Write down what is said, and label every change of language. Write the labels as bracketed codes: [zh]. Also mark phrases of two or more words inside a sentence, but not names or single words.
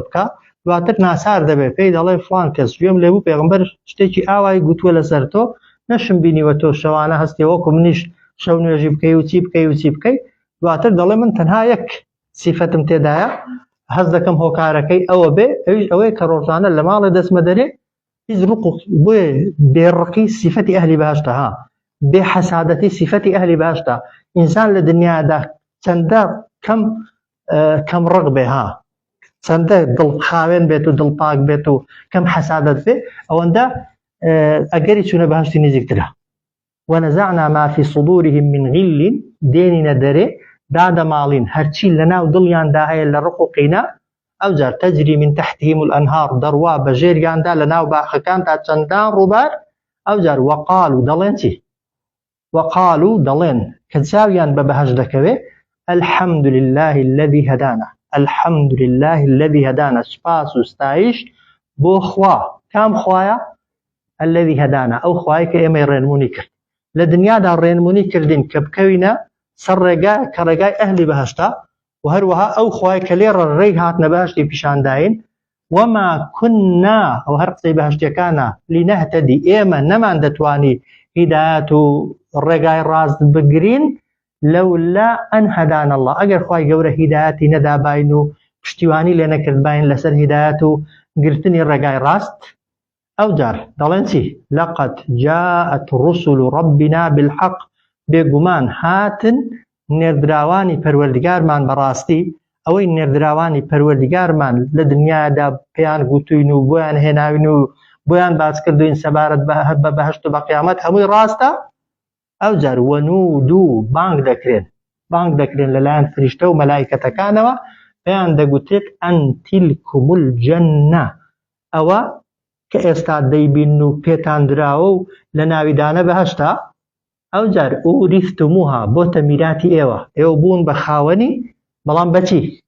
[ckb] بکە دواتر ناسار دەبێت پێی دەڵێ فڵان کەس گوێم لێبوو پێغەمبەر شتێکی ئاوای گوتووە لەسەر تۆ نەشم بینیوە تۆ شەوانە هەستی وەکو منیش شەو نوێژی بکەی و چی بکەی و چی بکەی دواتر دەڵێ من تەنها یەک سیفەتم تێدایە هەست دەکەم هۆکارەکەی ئەوە بێ ئەوەی کە ڕۆژانە لە ماڵێ دەسمە دەرێ هیچ ڕقوق بۆیە بێڕقی سیفەتی ئەهلی باشتە ها بێ حەسادەتی سیفەتی ئەهلی باشتە ئینسان لە دنیادا چەندە کەم ڕق بێ ها چەندە دڵ خاوێن بێت و دڵ پاک بێت و کەم حەسادەت بێ ئەوەندە ئەگەری چوونە بەهشتی نزیکترە [ar] وەنەزەعنا ما في صدورهم من غل [ckb] دێنینە دەرێ دادەماڵین هەرچی لەناو دڵیاندا هەیە لە ڕق و قینە ئەوجار [ar] تەجری من تحتهم الأنهار [ckb] دەڕوا بەژێریاندا لەناو باخەکان تا چەندان ڕووبار ئەوجار وەقالوا دەڵێن چی وەقالوا دەڵێن کە چاویان بە بەهشت دەکەوێ [ar] الحمد لله الذي هدانا الحمد لله الذي هدانا [ckb] سپاس و ستایش بۆ خوا کام خوایە [ar] الذي هدانا [ckb] ئەو خوای کە ئێمەی ڕێنمونی کرد لە دنیادا ڕێنمونی کردین کە بکەوینە سەر ڕێگای کە ڕێگای ئەهلی بەهشتا و هەروەها ئەو خوای کە لێڕە ڕێی هاتنە بەهشتی پیشانداین [ar] وما كنا [ckb] ئەو هەر قسەی بەهشتیەکانە لنهتدي ئێمە نەمان دەتوانی هیدایەت و ڕێگای ڕاست بگرین [ar] لەولا ئەن هەدانا الله [ckb] ئەگەر خوای گەورە هیدایەتی نەداباین و پشتیوانی لێ نەکردباین لەسەر هیدایەت و گرتنی ڕێگای ڕاست ئەوجار دەڵێن چی [ar] لقد جاءت رسل ربنا بالحق [ckb] بێگومان هاتن نێردراوانی پەروەردگارمان بەڕاستی ئەوەی نێردراوانی پەروەردگارمان لە دنیادا پێیان گوتوین و بۆیان هێناوین و بۆیان باس کردوین سەبارەت بە بەهشت و بە قیامەت هەمووی ڕاستە ئەوجار وەنودوو بانگ دەکرێن لەلایەن فریشتە و مەلایکەتەکانەوە پێیان دەگوتێت [ar] ئەن تیلکم الجەنە [ckb] ئەوە کە ئێستا دەیبین و پێتان دراوە و لە ناویدانە بەهشتا ئەوجار ئوریثتموها بۆتە میراتی ئێوە بوون بە خاوەنی بەڵام بەچی